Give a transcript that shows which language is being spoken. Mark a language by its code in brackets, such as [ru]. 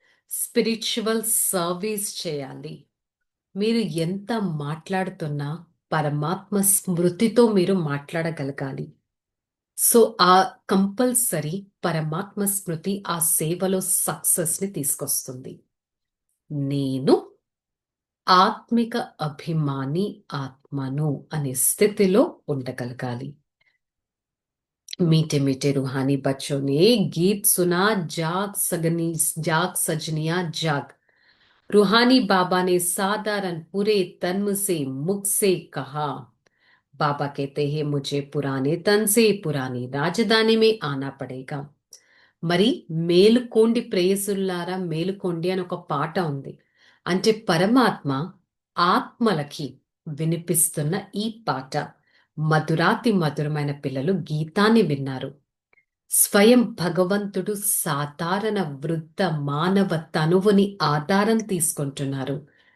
[te] Spiritual service చేయాలి. మీరు ఎంత మాట్లాడుతున్నా పరమాత్మ స్మృతితో మీరు మాట్లాడగలగాలి. సో ఆ కంపల్సరీ పరమాత్మ స్మృతి ఆ సేవలో సక్సెస్ ని తీసుకొస్తుంది. నేను ఆత్మిక అభిమాని ఆత్మను అనే స్థితిలో ఉండగలగాలి. [hi] मीठे मीठे रूहानी बच्चों ने गीत सुना, जाग सजनिया जाग। रूहानी बाबा ने साधारण पूरे तन से मुख से कहा। बाबा कहते हैं, मुझे पुराने तन से पुरानी राजधानी में आना पड़ेगा। [te] మరి మేలుకోండి ప్రేయసుల్లారా మేలుకోండి అని ఒక పాట ఉంది. అంటే పరమాత్మ ఆత్మలకి వినిపిస్తున్న ఈ పాట. మధురాతి మధురమైన పిల్లలు గీతాన్ని విన్నారు. స్వయం భగవంతుడు సాధారణ వృద్ధ మానవ తనువుని ఆధారం తీసుకుంటున్నారు.